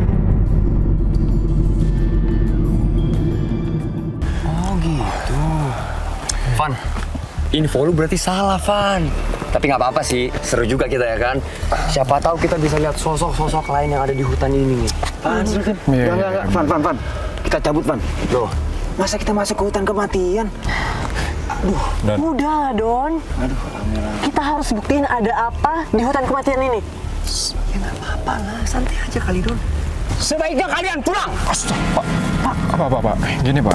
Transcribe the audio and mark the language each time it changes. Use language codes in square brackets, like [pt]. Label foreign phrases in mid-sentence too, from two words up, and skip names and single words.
[id] Oh gitu. Van, info lu berarti salah, Van. Tapi nggak apa-apa sih, seru juga kita ya kan. Siapa tahu kita bisa lihat sosok-sosok lain yang ada di hutan ini nih. Van, Iya. Van. Kita cabut, Van. Loh, Masa kita masuk ke hutan kematian? Dan Udahlah, Don. Kita harus buktiin ada apa di hutan kematian ini. Ya nggak apa-apa lah, santai aja kali Don. Sebaiknya kalian pulang. Pak. Gini, Pak.